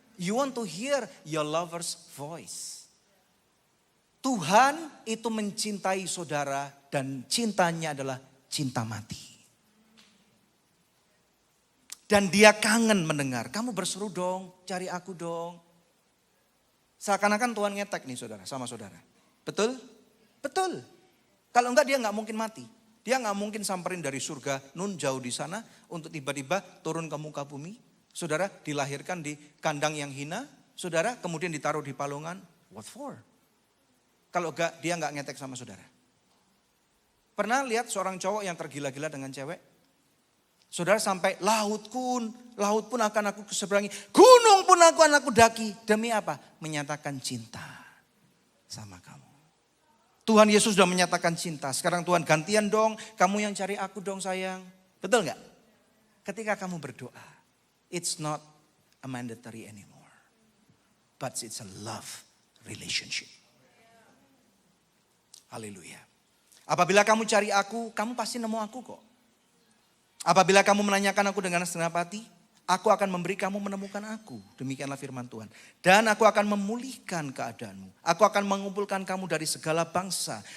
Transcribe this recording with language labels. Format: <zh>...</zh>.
<en>You want to hear your lover's voice.</en> <id>Tuhan itu mencintai saudara dan cintanya adalah cinta mati. Dan dia kangen mendengar. Kamu berseru dong, cari aku dong. Seakan-akan Tuhan ngetek nih saudara, sama saudara. Betul? Betul. Kalau enggak dia enggak mungkin mati. Dia enggak mungkin samperin dari surga nun jauh di sana untuk tiba-tiba turun ke muka bumi. Saudara dilahirkan di kandang yang hina. Saudara kemudian ditaruh di palungan.</id> <en>What for?</en> <id>Kalau enggak dia enggak ngetek sama saudara. Pernah lihat seorang cowok yang tergila-gila dengan cewek? Saudara sampai laut pun akan aku keseberangi. Gunung pun akan aku daki. Demi apa? Menyatakan cinta sama kamu. Tuhan Yesus sudah menyatakan cinta. Sekarang Tuhan gantian dong. Kamu yang cari aku dong sayang. Betul gak? Ketika kamu berdoa.</id> <en>It's not a mandatory anymore. But it's a love relationship.</en> <id>Haleluya. Apabila kamu cari aku, kamu pasti nemu aku kok. Apabila kamu menanyakan aku dengan segenap hati, aku akan memberi kamu menemukan aku. Demikianlah firman Tuhan. Dan aku akan memulihkan keadaanmu. Aku akan mengumpulkan kamu dari segala bangsa.</id>